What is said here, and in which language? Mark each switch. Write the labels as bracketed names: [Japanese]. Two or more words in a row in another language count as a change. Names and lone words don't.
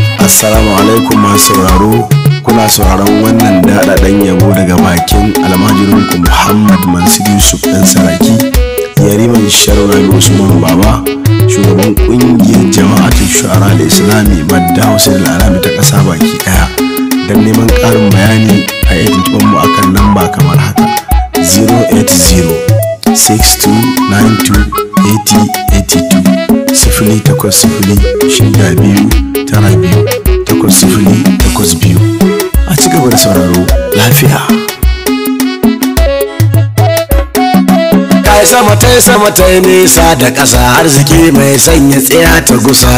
[Arabic] السلام عليكم [Hausa] masu sauraro, kuna sauraron wannan daɗaɗɗen yabo daga bakin almajirinku Muhammad Mansur Yusuf ɗan Saraki, Yariman Sharuna Usman Baba, shugaban ƙungiyar Jama'atul Shu'ara al-Islami Madda Hussein al-Alami ta ƙasa baki ɗaya. Don neman ƙarin bayani a iya tuntuɓar mu akan lamba kamar haka: zero eight zero six two nine two eighty eighty two, sifili takwas sifili, shida biyu, tara biyu, takwas sifili, takwas biyu. A ci gaba da sauraro lafiya. Kai sama tai sama tai nisa da ƙasa, arziki mai sanya tsaya ta gusa.